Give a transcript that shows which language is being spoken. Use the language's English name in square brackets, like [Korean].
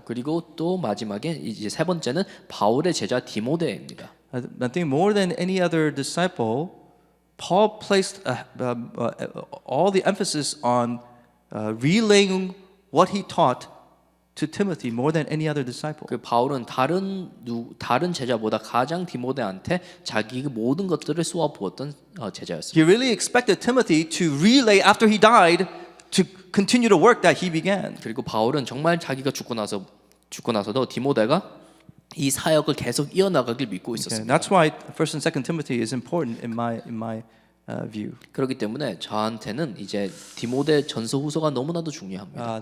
[Korean] 그리고 또 마지막에 이제 세 번째는 바울의 제자 디모데입니다. [English] I think more than any other disciple, Paul placed all the emphasis on relaying what he taught to Timothy more than any other disciple. [Korean] 그 바울은 다른 제자보다 가장 디모데한테 자기 모든 것들을 쏟아 부었던 제자였습니다. [English] He really expected Timothy to relay after he died to continue the work that he began. [Korean] 그리고 바울은 정말 자기가 죽고 나서도 디모데가 이 사역을 계속 이어나가길 믿고 [English] Okay, [Korean] 있었습니다. [English] that's why 1st and 2nd Timothy is important in my view. [Korean] 그렇기 때문에 저한테는 이제 디모데 전서 후서가 너무나도 중요합니다.